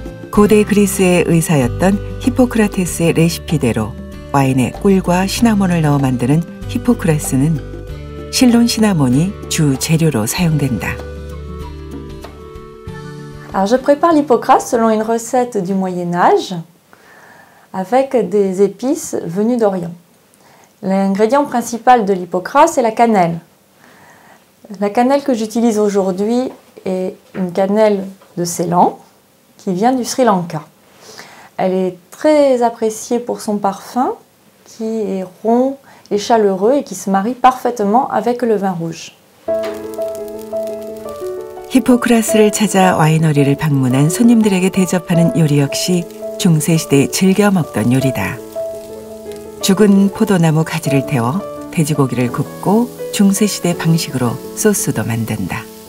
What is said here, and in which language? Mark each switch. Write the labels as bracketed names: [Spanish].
[Korean] 고대 그리스의 의사였던 히포크라테스의 레시피대로 와인에 꿀과 시나몬을 넣어 만드는 히포크라스는 실론 시나몬이 주 재료로 사용된다. [French] Alors je prépare l'hypocras selon une recette du Moyen-Âge avec des épices venues d'Orient. L'ingrédient principal de l'hypocras, c'est la cannelle. La cannelle que j'utilise aujourd'hui est une cannelle de Ceylan qui vient du Sri Lanka. Elle est très appréciée pour son parfum qui est rond et chaleureux et qui se marie parfaitement avec le vin rouge. [Korean] 히포크라스를 찾아 와이너리를 방문한 손님들에게 대접하는 요리 역시 중세시대에 즐겨 먹던 요리다. 죽은 포도나무 가지를 태워 돼지고기를 굽고 중세시대 방식으로 소스도 만든다.